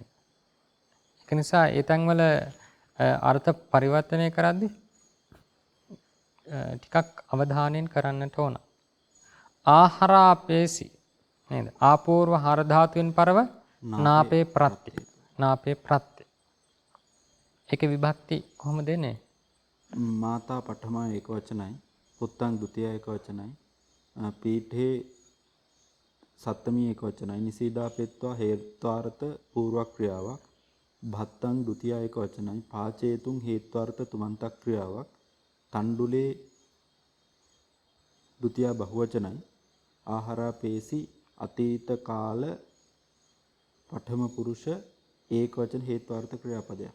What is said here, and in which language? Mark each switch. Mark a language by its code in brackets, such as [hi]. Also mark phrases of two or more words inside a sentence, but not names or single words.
[si] ඒක නිසා ඒ තැන්වල අර්ථ පරිවර්තනය කරද්දී ටිකක් අවධානයෙන් කරන්නට ඕන. ආහාරාපේසි නේද? ආපූර්ව හර ධාතුවෙන් පරව නාපේ ප්‍රත්‍ය. නාපේ ප්‍රත්‍ය. ඒකේ විභක්ති කොහොමද එන්නේ? මාතා පඨමා ඒකවචනයි පුත්තං ဒ ුතියා ඒකවචනයි පීඨේ සත්තමී ඒකවචනයි නිසීදා පෙත්වා හේත්වාර්ථ පූර්ව ක්‍රියාවක් භත්තං ဒ ුතියා ඒකවචනයි පාචේතුං හේත්වාර්ථ තුමන්තක් ක්‍රියාවක් තණ්ඩුලේ ဒ ුතියා බහුවචනයි ආහාරා පේසි අතීත කාල පඨම පුරුෂ ඒකවචන හේත්වාර්ථ ක්‍රියාපදයක්.